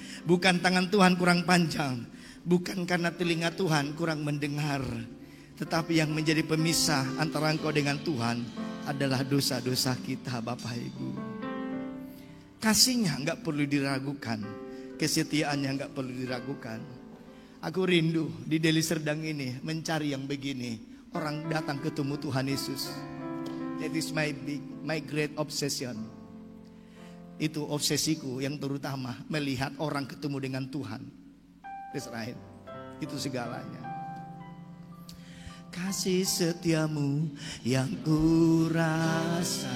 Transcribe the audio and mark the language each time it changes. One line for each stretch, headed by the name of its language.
Indonesian: Bukan tangan Tuhan kurang panjang, bukan karena telinga Tuhan kurang mendengar, tetapi yang menjadi pemisah antara engkau dengan Tuhan adalah dosa-dosa kita Bapak Ibu. Kasihnya enggak perlu diragukan, kesetiaannya enggak perlu diragukan. Aku rindu di Deli Serdang ini mencari yang begini. Orang datang ketemu Tuhan Yesus.
English: That is my great obsession.
Indonesian: Itu obsesiku yang terutama, melihat orang ketemu dengan Tuhan.
English: That's right.
Indonesian: Itu segalanya. Kasih setiamu yang kurasakan.